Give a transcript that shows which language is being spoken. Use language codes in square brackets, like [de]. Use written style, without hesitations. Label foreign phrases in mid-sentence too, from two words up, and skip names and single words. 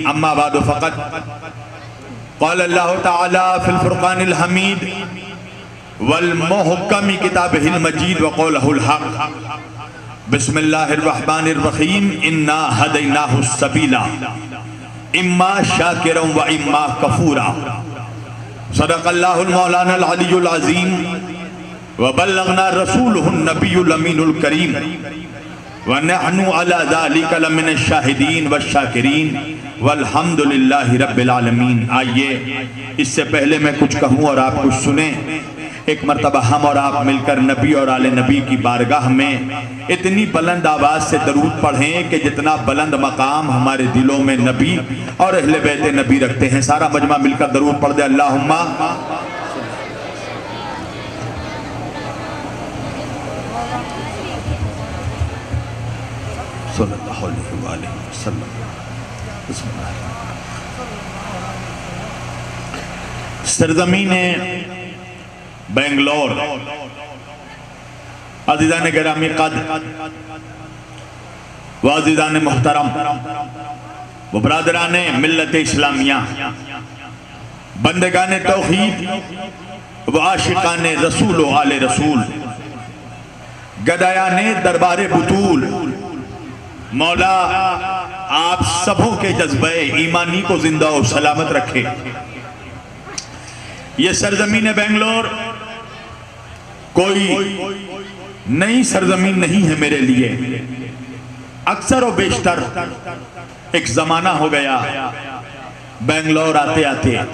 [ar] أما بعد فقط قال الله تعالى في الفرقان الحميد والمحكم كتابه المجيد وقوله الحق، بسم الله الرحمن الرحيم، إنا هديناه السبيل إما شاكرا وإما كفورا۔ صدق الله المولانا العلي العظيم، وبلغنا رسوله النبي الأمين الكريم، ونحن على ذلك لمن الشاهدين والشاكرين، والحمد للہ رب العالمین۔ [ur] آئیے اس سے پہلے میں کچھ کہوں اور آپ کچھ سنیں، ایک مرتبہ ہم اور آپ مل کر نبی اور آل نبی کی بارگاہ میں اتنی بلند آواز سے درود پڑھیں کہ جتنا بلند مقام ہمارے دلوں میں نبی اور اہل بیت نبی رکھتے ہیں۔ سارا مجمع مل کر درود پڑھ دے، [ar] اللہم صلی اللہ علیہ وآلہ وسلم۔ [ur] بسم اللہ۔ سرزمین بنگلور، عزیزان گرامی قد و عزیزان محترم و برادران ملت اسلامیہ، بندگان توحید و عاشقان رسول و آل رسول، گدایان دربار بطول، مولا آپ سبوں کے جذبہ ایمانی کو زندہ و سلامت رکھے۔ یہ سرزمین بنگلور کوئی نئی سرزمین نہیں ہے میرے لیے، اکثر و بیشتر ایک زمانہ ہو گیا بنگلور آتے آتے۔